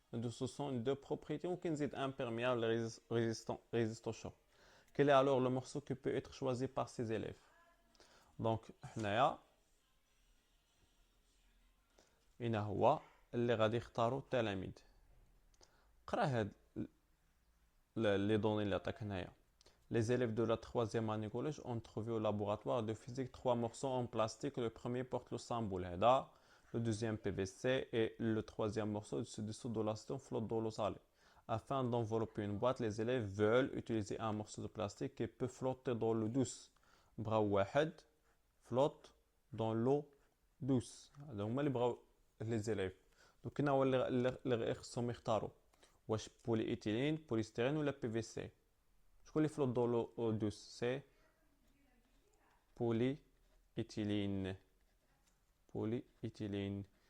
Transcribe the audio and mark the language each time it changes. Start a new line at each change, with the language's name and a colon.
French: Ce sont deux propriétés. On peut dire imperméable, résistant au choc. Quel est alors le morceau qui peut être choisi par ces élèves?
Arabic: Donc, هنا هو اللي غادي يختاروا التلاميذ. قرا هاد
French: les données
Arabic: اللي عطاك هنايا.
French: Les élèves de la troisième année collège ont trouvé au laboratoire de physique 3 morceaux en plastique. Le premier porte le symbole HEDA, le deuxième PVC et le troisième morceau se dissout de l'acide flotte d'eau salée. Afin d'envelopper une boîte, les élèves veulent utiliser un morceau de plastique qui peut flotter dans l'eau douce.
Arabic: بغاو واحد
French: flotte dans l'eau douce.
Arabic: هذا هما اللي بغاو
French: les élèves.
Arabic: Donc هنا هو اللي خصهم يختاروا واش بولي ايثيلين بوليستيرين ولا بي في سي. شكون اللي فلوت دو لو دوس؟ سي بولي ايثيلين.